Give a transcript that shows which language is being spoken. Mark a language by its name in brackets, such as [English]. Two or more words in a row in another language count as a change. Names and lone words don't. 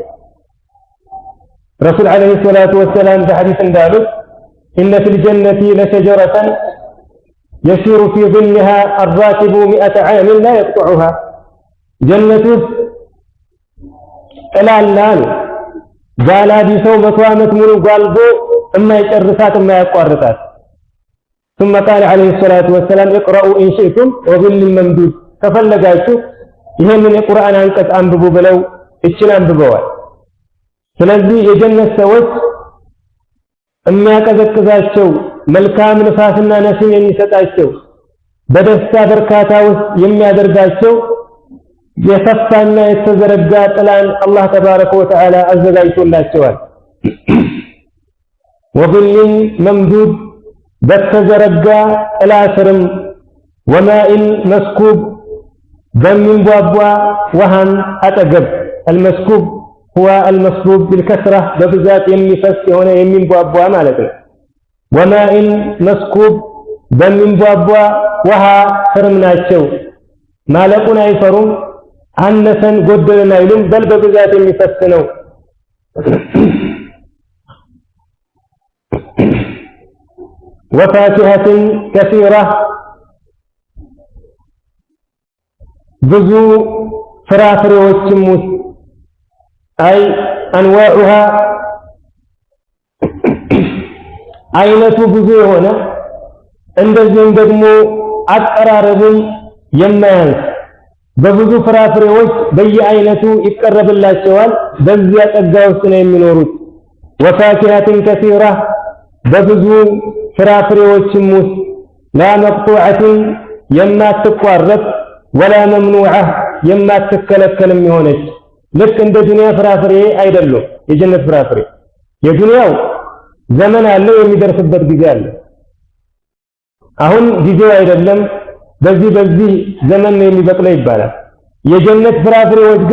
[Arabic] رسول عليه الصلاة والسلام [Amharic] በሐዲስ እንዳሉት [Arabic] إن في الجنة لشجرة يسير في ظلها الراكب 100 عام لا يقطعها جنة [Amharic] ጥላላል ጋላቢ ሰው 100 ዓመት ሙሉ ጓልጎ የማይጨርሳት የማያቋርጣት [Arabic] ثم قال عليه الصلاة والسلام اقرأوا إن شئتم وظل ممدود [Amharic] ከፈለጋችሁ ይሄንን የቁርአን አንቀጽ አንብቡ ብለው እችን አንብበዋል። ስለዚህ የጀነት ሰዎች የሚያቀዘቅዛቸው መልካም ንፋስና ነስም የሚሰጣቸው በደስታ በርካታ ውስጥ የሚያደርጋቸው የሰፋና የተዘረጋ ጥላን [Arabic] الله تبارك وتعالى [Amharic] አዘጋጅቶላቸዋል። [Arabic] وظل ممدود [Amharic] በተዘረጋ ጥላ ስርም [Arabic] وماء مسكوب [Amharic] በሚንቧቧ ውሃን አጠገብ [Arabic] المسكوب هو المصبوب بالكسرة [Amharic] በብዛት የሚፈስ የሆነ የሚንቧቧ ማለት ነው። [Arabic] وماء مسكوب [Amharic] በሚንቧቧ ውሃ ስርም ናቸው። ማለቁን አይፈሩም፣ አነሰን ጎደለን አይሉም፣ በል በብዛት የሚፈስ ነው። [Arabic] وفاكهة كثيرة [Amharic] ብዙ ፍራፍሬዎችም ውስጥ [Arabic] أي أنواعها [Amharic] አይነቱ ብዙ የሆነ እንደዚህም ደግሞ አቀራረቡም የማያንስ በብዙ ፍራፍሬዎች በየአይነቱ ይቀርብላቸዋል። በዚያ ጸጋ ውስጥ ነው የሚኖሩት። [Arabic] وفاكهة كثيرة [Amharic] በብዙ ፍራፍሬዎችም ውስጥ [Arabic] لا مقطوعة [Amharic] የማትቋረጥ [Arabic] ولا ممنوعة [Amharic] የማትከለከልም የሆነች ልክ እንደ ዱንያ ፍራፍሬ አይደለም። የጀነት ፍራፍሬ የዱንያው ዘመን አለው፣ የሚደርስበት ጊዜ አለ። አሁን ጊዜው አይደለም፣ በዚህ ዘመን ነው የሚበቅለው ይባላል። የጀነት ፍራፍሬዎች ግን